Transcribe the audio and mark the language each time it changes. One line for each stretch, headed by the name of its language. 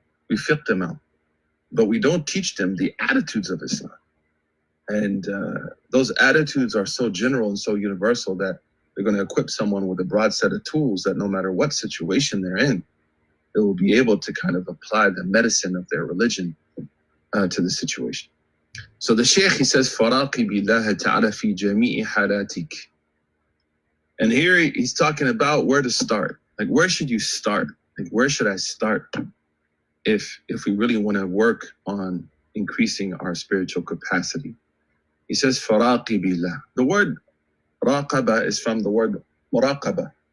English: We fiqh them out, but we don't teach them the attitudes of Islam. And those attitudes are so general and so universal that they're going to equip someone with a broad set of tools that no matter what situation they're in, they will be able to kind of apply the medicine of their religion to the situation. So the Shaykh, he says,
Arabic: فَرَاقِبِ اللَّهَ تَعَالَى فِي جَمِيعِ حَالَاتِكَ.
English: And here he's talking about where to start. Like, where should you start? Like, where should I start if we really want to work on increasing our spiritual capacity? He says,
Arabic: فَرَاقِبِ اللَّهَ.
English: The word raqaba is from the word muraqaba.